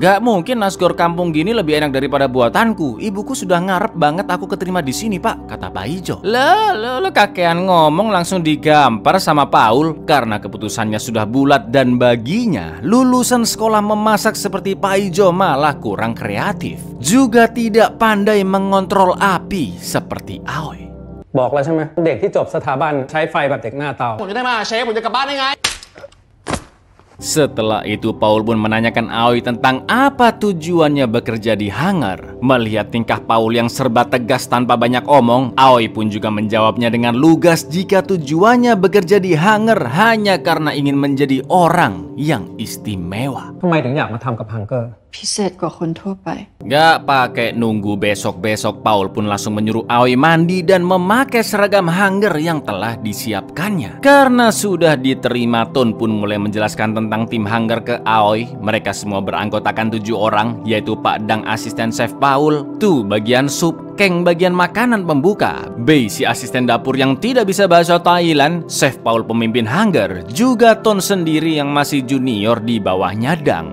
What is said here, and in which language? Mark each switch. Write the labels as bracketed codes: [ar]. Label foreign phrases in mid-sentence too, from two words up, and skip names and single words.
[id] Nggak mungkin nasgor kampung gini lebih enak daripada buatanku. Ibuku sudah ngarep banget aku keterima di sini, Pak, kata Paijo. Lo [jv] kakean ngomong [id] langsung digampar sama Paul karena keputusannya sudah bulat dan baginya lulusan sekolah memasak seperti Paijo malah kurang kreatif. Juga tidak pandai mengontrol api seperti Aoi. [th] บอกแล้วใช่ไหมเด็กที่จบสถาบันใช้ไฟแบบเด็กหน้าเตา ผมจะได้มาเชฟผมจะกลับบ้านได้ไง [id] Setelah itu Paul pun menanyakan Aoi tentang apa tujuannya bekerja di hangar. Melihat tingkah Paul yang serba tegas tanpa banyak omong, Aoi pun juga menjawabnya dengan lugas jika tujuannya bekerja di hangar hanya karena ingin menjadi orang yang istimewa. [th] ทำไมถึงอยากมาทำกับฮังเกอร์ พิเศษกว่าคนทั่วไป [id] Gak pakai nunggu besok-besok, Paul pun langsung menyuruh Aoi mandi dan memakai seragam hangar yang telah disiapkannya. Karena sudah diterima, Ton pun mulai menjelaskan tentang tim hangar ke Aoi. Mereka semua beranggotakan 7 orang, yaitu Pak Dang asisten chef Paul, Tu bagian sup, Keng bagian makanan pembuka, Bei si asisten dapur yang tidak bisa bahasa Thailand, Chef Paul pemimpin hangar, juga Ton sendiri yang masih junior di bawahnya Dang.